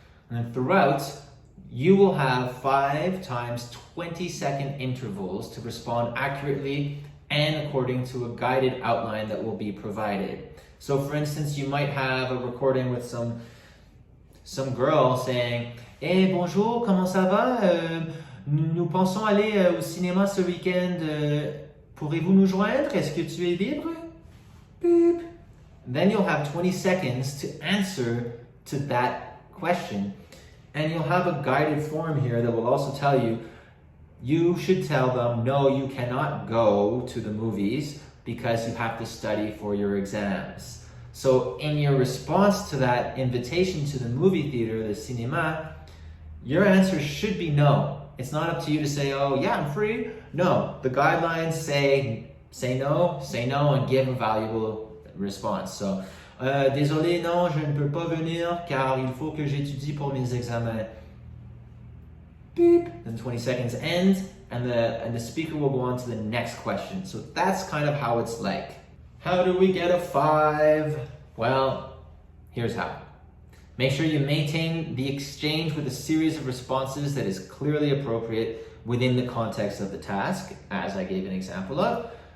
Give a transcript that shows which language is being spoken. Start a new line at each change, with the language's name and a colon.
English: And throughout, you will have 5 times 20-second intervals to respond accurately and according to a guided outline that will be provided. So for instance, you might have a recording with some girl saying, "Hey,
French: bonjour, comment ça va? Nous pensons aller au cinéma ce week-end. Pourrez-vous nous joindre? Est-ce que tu es libre?" Beep.
English: Then you'll have 20 seconds to answer to that question. And you'll have a guided form here that will also tell you, you should tell them, no, you cannot go to the movies because you have to study for your exams. So in your response to that invitation to the movie theater, the cinéma, your answer should be no. It's not up to you to say, oh yeah, I'm free. No, the guidelines say no, and give a valuable response.
French: So, désolé, non, je ne peux pas venir car il faut que j'étudie pour mes examens. Beep.
English: Then 20 seconds end, and the speaker will go on to the next question. So that's kind of how it's like. How do we get a 5? Well, here's how. Make sure you maintain the exchange with a series of responses that is clearly appropriate within the context of the task, as I gave an example of.